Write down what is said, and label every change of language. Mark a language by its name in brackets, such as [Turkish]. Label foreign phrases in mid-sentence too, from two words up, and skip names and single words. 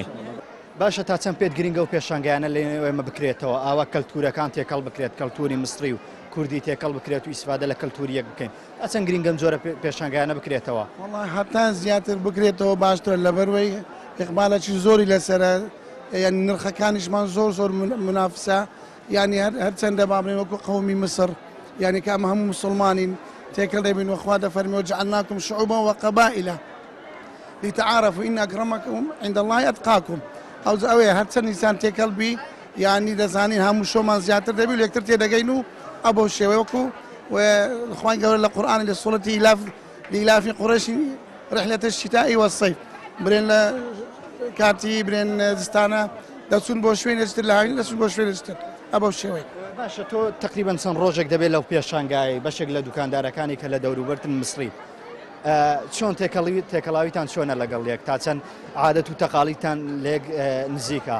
[Central Kurdish] باشە تا چەند پێت گرنگە و پێشانگایانە لێ ئێمە بکرێتەوە، ئاوا کەلتورەکان تێکەڵ بکرێت، کەلتوری مصری و کوردی تێکەڵ بکرێت و ئیسفادە لە کەلتوری یەک بکەین، تا چەند گرنگەم جۆرە پێشانگایانە بکرێتەوە. والله هەتا زیاتر بکرێتەوە باشترە لەبەروەی ئیقبالێکی زۆری لەسرە، یعنی نرخەکانیشمان زۆر منافسە، یعنی هەرچەندە بابڵێن وەکو قەومی مسر، یعنی کە ئەمە هەموو مسلمانین تێکەڵ دەبین وەخوا دەفەرمی [Arabic] وجعلناکم شعوبا وقبائلا لتعارفوا إن أكرمكم عند الله أتقاكم. [Central Kurdish] ئەو ئەوەیە هەرچەند ئینسان تێکەڵ بی، یعنی دەزانین هەموو شۆمان زیاتر دەبی و یەکتر تێدەگەین و ئەبۆ شێوەیە وەکو خوای گەورە لە قورئان لە سوورەتی [Arabic] لإلاف قريش رحلة الشتاء والصيف، [Central Kurdish] برێن لە کاتی برێن زستانە دەچون بۆ شوێنێتر لە هاوین دەچون بۆ شوێنێتر ئەبەو شێوەی. باشە تۆ تقریبان چەند ڕۆژێک دەبێت لەو پێشانگای بەشێک لە دوکاندارەکانی کە لە دەوروبەرتن مصری، چۆن تێکەڵاویتان چۆنە لەگەڵ یەک، تا چەند عادەت و تەقاڵیتان لێک نزیکە؟